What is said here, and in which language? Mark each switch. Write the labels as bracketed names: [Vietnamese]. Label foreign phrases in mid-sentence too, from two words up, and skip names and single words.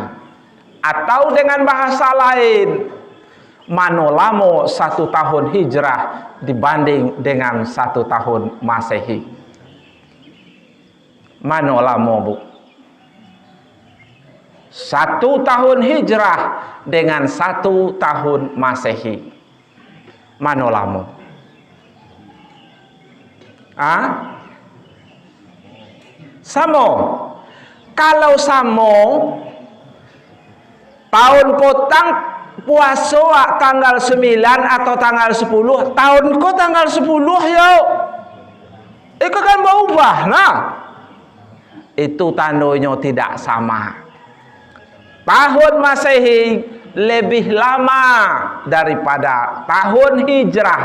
[Indonesian] Atau dengan bahasa lain, [Minangkabau] mano lamo [Indonesian] 1 tahun hijrah dibanding dengan 1 tahun masehi? [Minangkabau] Mano lamo bu? [Indonesian] 1 tahun hijrah dengan 1 tahun masehi, [Minangkabau] mano lamo? Samo. Kalau samo, tahun potang puasa tanggal 9 atau tanggal 10, tahunku tanggal 10 yo. [Indonesian] Itu kan berubah nah. Itu tandanya tidak sama. Tahun masehi lebih lama daripada tahun hijrah.